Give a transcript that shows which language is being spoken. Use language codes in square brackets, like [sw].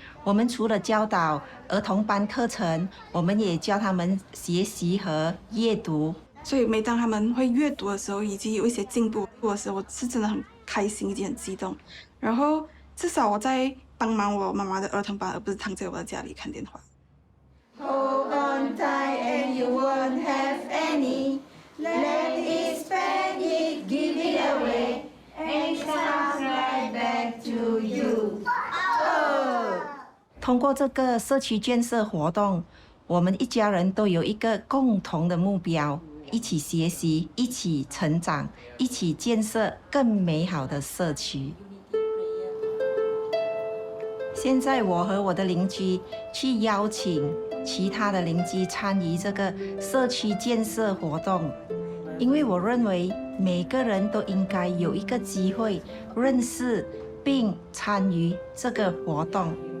[zh] 我们除了教导儿童班课程，我们也教他们学习和阅读。所以每当他们会阅读的时候，以及有一些进步的时候，我是真的很开心以及很激动。然后至少我在帮忙我妈妈的儿童班，而不是躺在我的家里看电话。 [en] Hold on tight and you won't have any. Let it, spend it, give it away, and it comes right back to you. [zh] 通过这个社区建设活动，我们一家人都有一个共同的目标，一起学习，一起成长，一起建设更美好的社区。现在我和我的邻居去邀请其他的邻居参与这个社区建设活动，因为我认为每个人都应该有一个机会认识并参与这个活动。